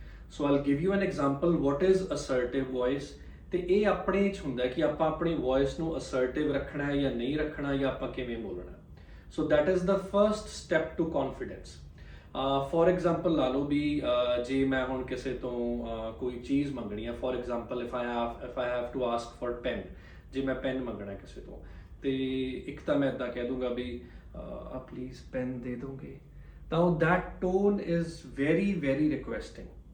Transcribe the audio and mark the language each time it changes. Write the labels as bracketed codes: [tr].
[en] So I'll give you an example what is assertive voice। [pa] ਤੇ ਇਹ ਆਪਣੇ 'ਚ ਹੁੰਦਾ ਕਿ ਆਪਾਂ ਆਪਣੀ ਵੌਇਸ ਨੂੰ assertive ਰੱਖਣਾ ਹੈ ਜਾਂ ਨਹੀਂ ਰੱਖਣਾ, ਜਾਂ ਆਪਾਂ ਕਿਵੇਂ ਬੋਲਣਾ। [en] So that is the first step to confidence। For example ਲਾ ਲਓ ਵੀ ਜੇ ਮੈਂ ਹੁਣ ਕਿਸੇ ਤੋਂ ਕੋਈ ਚੀਜ਼ ਮੰਗਣੀ ਆ, for example if I have to ask for pen, [pa] ਜੇ ਮੈਂ ਪੈਨ ਮੰਗਣਾ ਕਿਸੇ ਤੋਂ, ਤੇ ਇੱਕ ਤਾਂ ਮੈਂ ਇੱਦਾਂ ਕਹਿ ਦੂੰਗਾ ਵੀ ਆ ਪਲੀਜ਼ ਪੈਨ ਦੇ ਦੋਗੇ, ਤਾਂ ਉਹ [en] That tone is very very requesting.